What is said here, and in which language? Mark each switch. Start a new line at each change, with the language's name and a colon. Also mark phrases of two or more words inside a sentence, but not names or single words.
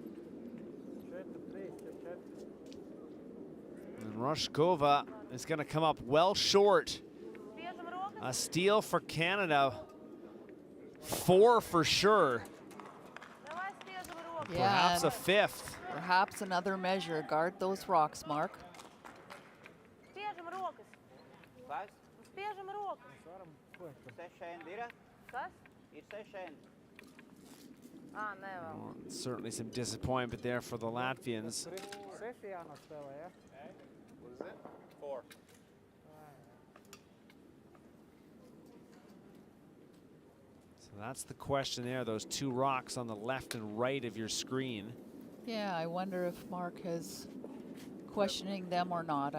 English: And Roshkova is going to come up well short. A steal for Canada. 4 for sure. Perhaps a 5th. Perhaps another measure. Guard those rocks, Mark.
Latvian: Spiežam rokas. Kas? Spiežam rokas. Sešēndi ir? Kas? Ir sešēndi. Ā, nē vēl.
English: Well, certainly some disappointment there for the Latvians.
Latvian: Seši jānospēlē, ja?
English: What is it? 4. So that's the question there, those 2 rocks on the left and right of your screen. Yeah, I wonder if Mark is questioning them or not.